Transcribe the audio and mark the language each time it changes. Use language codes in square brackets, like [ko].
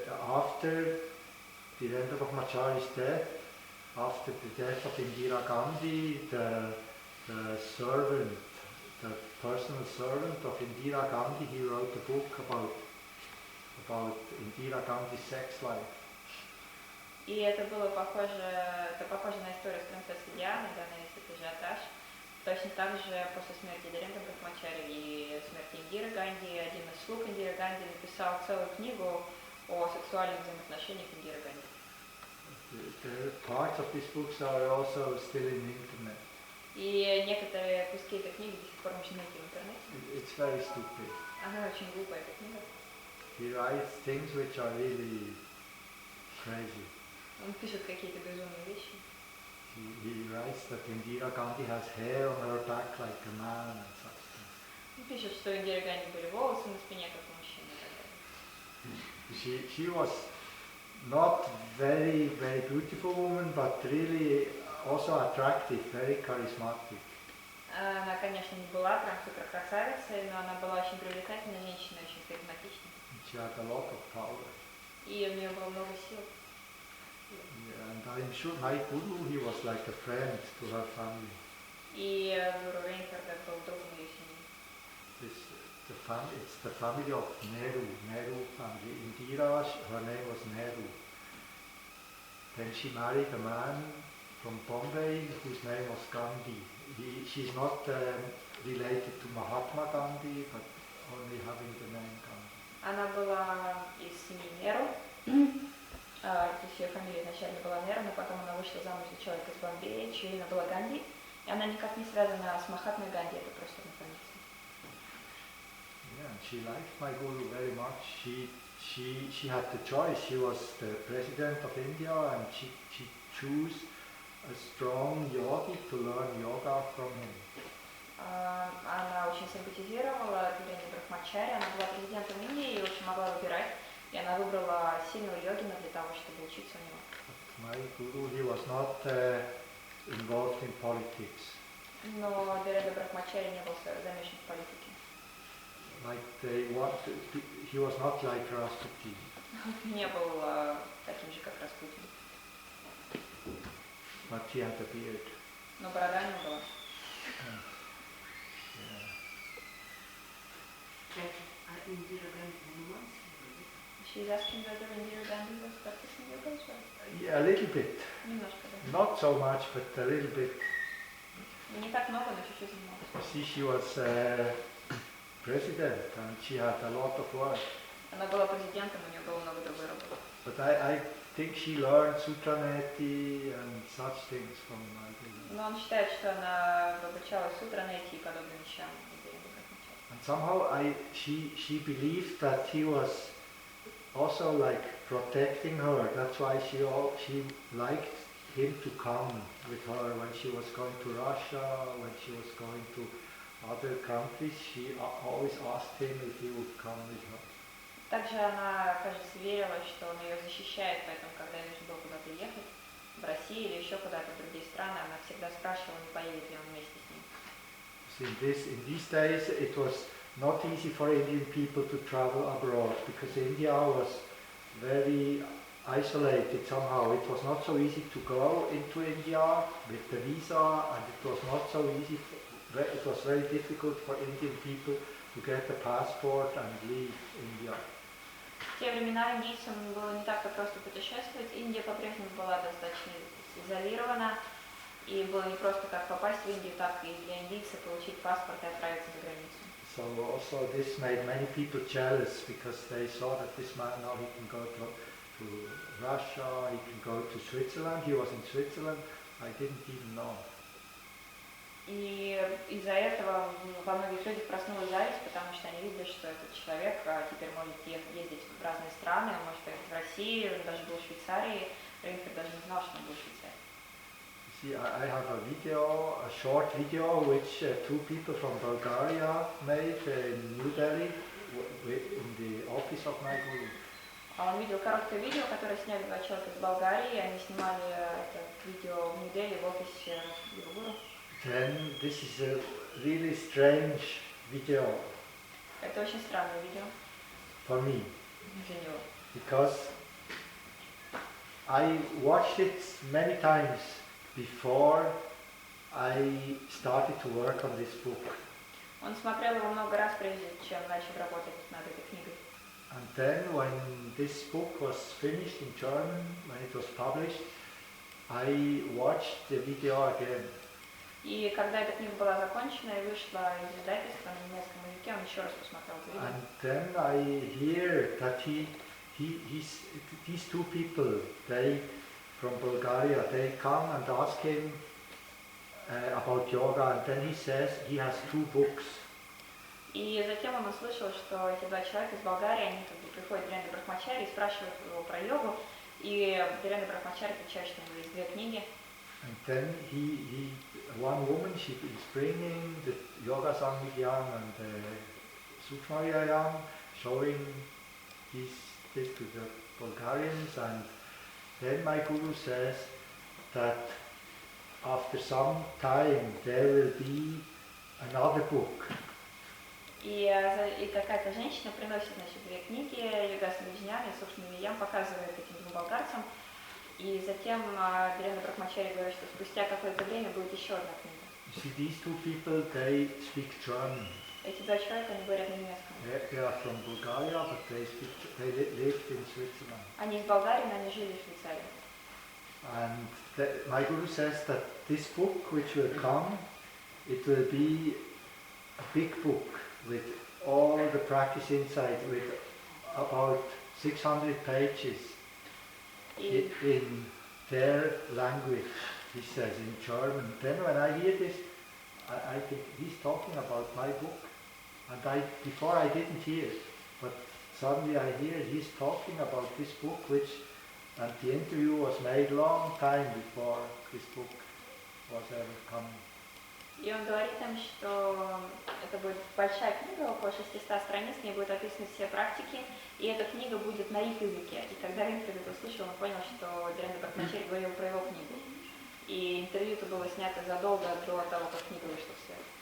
[en] After Dhirendra Brahmachari's death, after the death of Indira Gandhi, the servant, the personal servant of Indira Gandhi, he wrote a book about Indira Gandhi's sex life. [ru] И это было похоже на историю с принцессой Дианой, да, на весь этот ажиотаж. Точно так же после смерти Dhirendra Brahmachari и смерти Индиры Ганди, один из слуг Индиры Ганди написал целую книгу о сексуальных взаимоотношениях Индиры Ганди. [en] The parts of these books are also still in the internet. [ru] И некоторые куски этой книги до сих пор можно найти в интернете. [en] It's very stupid. [ru] Она очень глупая, эта книга. [en] He writes things which are really crazy. [ru] Он пишет какие-то безумные вещи. [en] He writes that Indira Gandhi has hair on her back like a man and such things. [ru] Он пишет, что у Индиры Ганди были волосы на спине, как у мужчины и так далее. [en] She was not very beautiful woman, but really also attractive, very charismatic. [ru] Она, конечно, не была прям супер красавицей, но она была очень привлекательной женщиной, очень харизматичной. [en] She had a lot of power. [ru] И у нее было много сил. [en] Yeah, and I'm sure my guru, he was like a friend to her family. [ru] И гуру Рейнхарда был другом ее семьи. [en] It's the family of Nehru family. Indira, her name was Nehru. Then she married a man from Bombay whose name was Gandhi. She's not related to Mahatma Gandhi, but only having the name Gandhi. [ru] Она была из семьи Неру, то есть ее фамилия изначально была Неру, но потом она вышла замуж за человека из Бомбея, чье имя было Ганди, и она никак не связана с Махатмой Ганди, это просто однофамильцы. [en] Yeah, and she liked my guru very much. She had the choice. She was the president of India, and she chose a strong yogi to learn yoga from him. [ru] Она очень симпатизировала Дхирендра Брахмачари, она была президентом Индии и очень могла выбирать, и она выбрала сильного йогина для того, чтобы учиться у него. [en] But my guru, he was not involved in politics. [ru] Но Дхирендра Брахмачари не был замешан в политике. [en] He was not like Rasputin. [ru] Не был таким же, как Распутин. [en] But he had a beard. [ru] Но борода не была. [en] She's asking whether Indira Gandhi was practicing yoga as well. Yeah, a little bit. [ru] Немножко, да. [en] Not so much, but a little bit. [ru] Не так много, но чуть-чуть занималась. [en] See, she was president and she had a lot of work. [ru] Она была президентом, у нее было много другой работы. [en] But I think she learned Sutraneti and such things from my guru. [ru] Но он считает, что она обучалась Сутранети и подобным вещам. [en] And somehow she believed that he was also like protecting her. That's why she liked him to come with her when she was going to Russia, when she was going to other countries. She always asked him if he would come with her. [ru] Также она, кажется, верила, что он ее защищает, поэтому, когда ей нужно было куда-то ехать, в Россию или еще куда-то в другие страны, она всегда спрашивала, не поедет ли он вместе с ним. [en] In these days it was not easy for Indian people to travel abroad because India was very isolated somehow. It was not so easy to go into India with the visa, and it was not so easy. It was very difficult for Indian people to get a passport and leave India. [ru] В те времена индийцам было не так-то просто путешествовать. Индия по-прежнему была достаточно изолирована, и было не просто как попасть в Индию, так и для индийца получить паспорт и отправиться за границу. [en] So also this made many people jealous because they saw that this man now he can go to Russia, he can go to Switzerland. He was in Switzerland. I didn't even know. [ru] И из-за этого во многих людях проснулась зависть, потому что они видели, что этот человек теперь может ездить в разные страны, он может поехать в Россию, он даже был в Швейцарии. Рейнхард даже не знал, что он был в Швейцарии. [en] See, I have a short video which two people from Bulgaria made in New Delhi in the office of my guru. [ru] Он видел короткое видео, которое сняли два человека из Болгарии, они снимали это видео в Нью-Дели в офисе его гуру. [en] Then this is a really strange video. [ru] Это очень странное видео. [en] For me. [ru] Для него. [en] Because I watched it many times before I started to work on this book. [ru] Он смотрел его много раз, прежде чем начал работать над этой книгой. [en] And then when this book was finished in German, when it was published, I watched the video again. [ru] И когда эта книга была закончена и вышла из издательства на немецком языке, он еще раз посмотрел это видео. [en] And then I hear that these two people, they from Bulgaria, they come and ask him about yoga, and then he says he has two books. [ru] И затем он услышал, что эти два человека из Болгарии, они как бы приходят к Дхирендра Брахмачари и спрашивают его про йогу, и Дхирендра Брахмачари отвечает, что у него есть две книги. [en] And then one woman, she is bringing the Yoga Samvigyam and the Sukshma Vyayam, showing this to the Bulgarians, and then my guru says that after some time there will be another book. [ru] И какая-то женщина приносит, значит, две книги, Режнhard и Sukshma, показывает этим двум болгарцам, и затем Дирена Брахмачари говорит, что спустя какое-то время будет еще одна книга. [en] You see, these two people, they speak German. [ru] Эти два человека, они говорят на немецком. [en] They are from Bulgaria, but they lived in Switzerland. [ru] Они из Болгарии, но они жили в Швейцарии. [en] And my guru says that this book, which will come, it will be a big book with all the practice inside, with about 600 pages in their language, he says, in German. Then when I hear this, I think he's talking about my book. And before I didn't hear, but suddenly I hear he's talking about this book, and the interview was made long time before this book was ever coming. [ru] И он говорит им, что это будет большая книга, около 600 страниц, в ней будут описаны все практики, и эта книга будет на их языке. И когда интервью это услышал, он понял, что Дирена Брахмачари говорил про его книгу. И интервью это было снято задолго до того, как книга вышла в свет.